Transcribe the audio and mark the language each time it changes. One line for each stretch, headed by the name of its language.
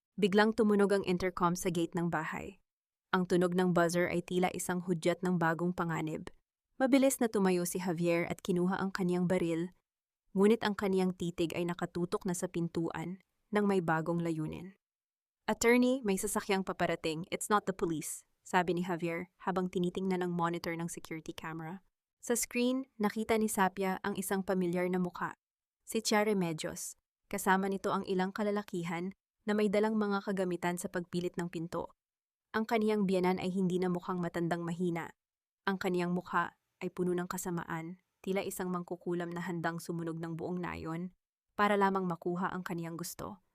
Filipino: Biglang tumunog ang intercom sa gate ng bahay. Ang tunog ng buzzer ay tila isang hudyat ng bagong panganib. Mabilis na tumayo si Javier at kinuha ang kaniyang baril, ngunit ang kaniyang titig ay nakatutok na sa pintuan ng may bagong layunin. Attorney, may sasakyang paparating.
English: It's not the police,
Filipino: sabi ni Javier habang tinitingnan ang monitor ng security camera. Sa screen, nakita ni Sapia ang isang pamilyar na mukha, si Tia Remedios. Kasama nito ang ilang kalalakihan na may dalang mga kagamitan sa pagpilit ng pinto. Ang kaniyang biyanan ay hindi na mukhang matandang mahina. Ang kaniyang mukha ay puno ng kasamaan, tila isang mangkukulam na handang sumunog ng buong nayon para lamang makuha ang kaniyang gusto.